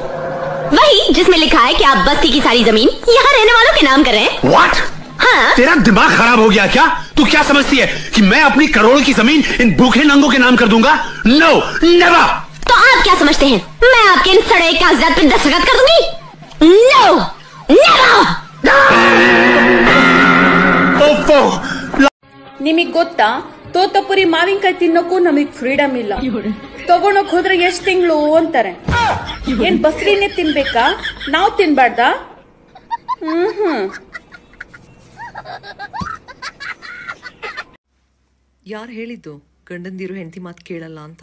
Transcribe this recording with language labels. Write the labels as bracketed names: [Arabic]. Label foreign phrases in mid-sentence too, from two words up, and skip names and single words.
[Hindi] वही जिसमें लिखा है कि आप बस्ती की सारी जमीन यहाँ रहने वालों के नाम कर रहे हैं। [English] What? [Hindi] हाँ? तेरा दिमाग खराब हो गया क्या? तू क्या समझती है कि मैं अपनी करोड़ों की जमीन इन भूखे नंगों के नाम कर दूंगा? [English] No, never. [Hindi] तो आप क्या समझते हैं मैं आपके इन सड़े कागजात पे दस्तखत कर दूंगी? [English] No, never. [Kannada] ನಿಮಗ್ ಗೊತ್ತಾ ತೋತಪುರಿ ಮಾವಿನಕಾಯಿ ತಿನ್ನೋಕ್ಕೂ ನಮಗ್ ಫ್ರೀಡಮ್ ಇಲ್ಲ. ತಗೊಂಡೋಗ್ ಹೋದ್ರೆ ಎಷ್ಟ್ ತಿಂಗಳು ಅಂತಾರೆ. ಏನ್ ಬಸ್ರಿನೇ ತಿನ್ಬೇಕಾ? ನಾವ್ ತಿನ್ಬಾರ್ದಾ? ಯಾರು ಹೇಳಿದ್ದು ಗಂಡಂದಿರು ಹೆಂಡತಿ ಮಾತು ಕೇಳಲ್ಲ ಅಂತ?